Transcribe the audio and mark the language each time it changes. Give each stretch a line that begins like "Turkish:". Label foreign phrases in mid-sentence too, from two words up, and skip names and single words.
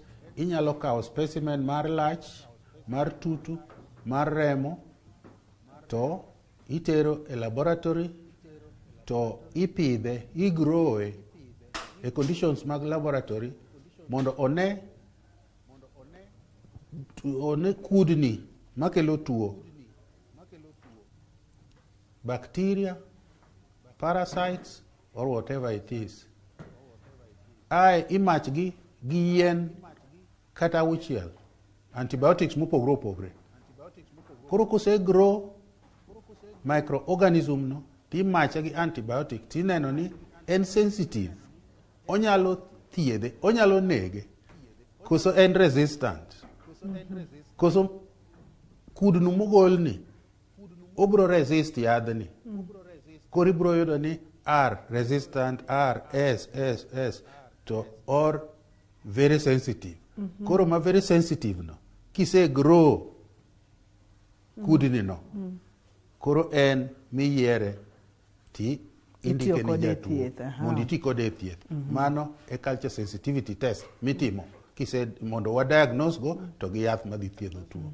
Luo (Kenya and Tanzania): inyalo kawo specimen mar lach, mar tutu, mar remo, to itero e laboratory, to ipidhe, igrowe e conditions mag laboratory mondo one kudni makelo tuo,
English: bacteria, parasites, or whatever it is.
Luo (Kenya and Tanzania): Imachgi gi yien kata auchiel, antibiotics mopogre opogre. Koro kose grow microorganism no, timache gi antibiotic, tineno ni en sensitive, onyalo thiedhe, onyalo nege, koso en resistant, koso kudnu mogolni obro resist yadhni, koro ibro yudo ni R resistant, R, S, to or
English: very sensitive.
Luo (Kenya and Tanzania): Koro ma
English: very sensitive
Luo (Kenya and Tanzania): no, kise grow kudni no, koro en miyiere ti indike ni jatuo mondo iti kode e thieth. Mano e
English: culture sensitivity test
Luo (Kenya and Tanzania): mitimo kise mondo wa diagnose go to gi yath madhi thiedho tuo.